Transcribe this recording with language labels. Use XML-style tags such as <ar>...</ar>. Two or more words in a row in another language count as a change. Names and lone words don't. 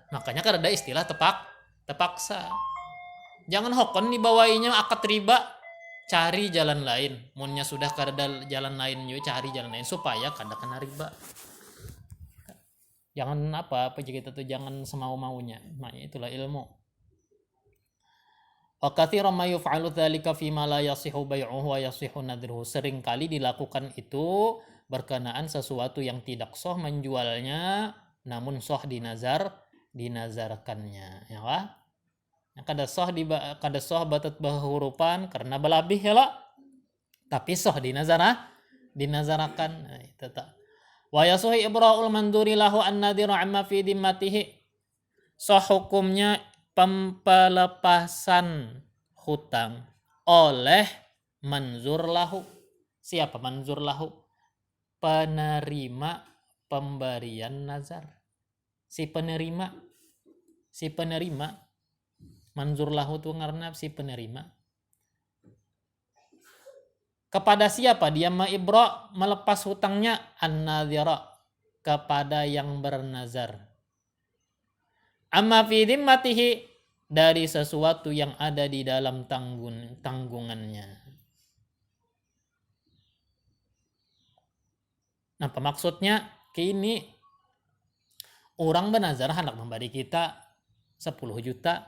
<bjn>Makanya kan ada istilah terpaksa. Jangan hokon dibawainya akad riba, cari jalan lain. Munnya sudah kada jalan lain juga cari jalan lain supaya kada kena riba.</bjn> <id>Jangan apa kita tuh jangan semau-maunya. Makanya itulah ilmu.</id> <ar>و كثيرا ما يفعل ذلك في ما لا يصح بيعه و يصح نذره.</ar> <id>Sering kali dilakukan itu berkenaan sesuatu yang tidak sah menjualnya namun sah dinazarkannya, ya kah?</id> <bjn>Kada sah batat berhurupan karena belabih ya lah. Tapi sah dinazarakan. Nah, itu tak.</bjn> <ar>و يصح إبراء المنذور له الناذر عما في ذمته.</ar> <id>Sah hukumnya pelepasan hutang oleh</id> <ar>منذور له.</ar> <id>Siapa</id> <ar>منذور له?</ar> <id>Penerima pemberian nazar. Si penerima</id> <ar>منذور له</ar> <id>itu karena si penerima. Kepada siapa dia melepas hutangnya? An-nadhira, kepada yang bernazar.</id> <ar>عما في ذمته,</ar> <id>dari sesuatu yang ada di dalam tanggungannya. Nah, maksudnya kini orang bernazar hendak memberi kita 10 juta.</id>